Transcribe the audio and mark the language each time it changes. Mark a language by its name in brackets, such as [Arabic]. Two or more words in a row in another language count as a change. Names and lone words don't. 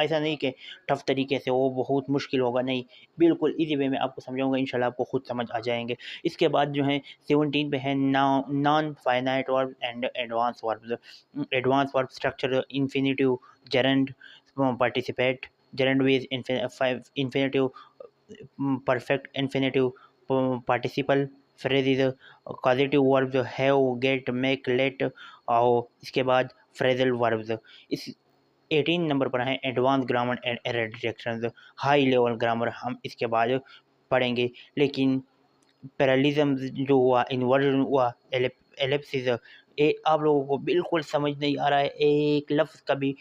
[Hindi] ऐसा नहीं कि टफ तरीके से वो बहुत मुश्किल होगा, नहीं, बिल्कुल [English] easy way [Hindi] में आपको समझाऊंगा। इंशाल्लाह आपको खुद समझ आ जाएंगे। इसके बाद जो है 17 पे है [English] non finite verb and advance verbs. advance verb structure, infinitive, gerund, participate, gerund with infinitive, perfect infinitive, participle, phrases, causative verbs have, get, make, let, [Hindi] और इसके बाद [English] phrasal verbs. [Hindi] इस 18 नंबर पर है [English] advance grammar and error detection, high level grammar [Hindi] हम इसके बाद पढ़ेंगे। लेकिन पैरेललिज्म जो हुआ, इन्वर्जन हुआ, एलिप्सिस, ये आप लोगों को बिल्कुल समझ नहीं आ रहा है एक लफ्ज़ का भी।